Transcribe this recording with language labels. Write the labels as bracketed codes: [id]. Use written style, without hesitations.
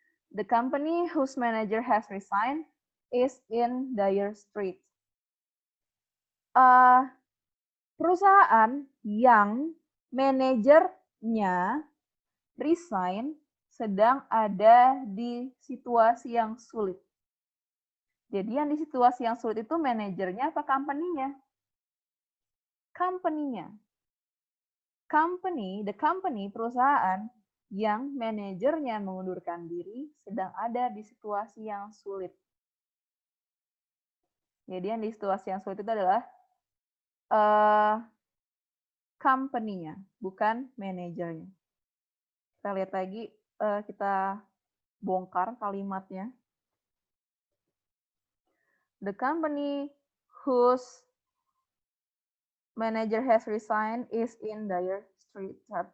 [en] The company whose manager has resigned is in dire straits. [id] Perusahaan yang manajernya resign sedang ada di situasi yang sulit. Jadi yang di situasi yang sulit itu manajernya apa company-nya? Company-nya. [en] The company, [id] perusahaan yang manajernya mengundurkan diri sedang ada di situasi yang sulit. Jadi yang di situasi yang sulit itu adalah company-nya, bukan manajernya. Kita lihat lagi, kita bongkar kalimatnya. [en] The company whose manager has resigned is in dire straits.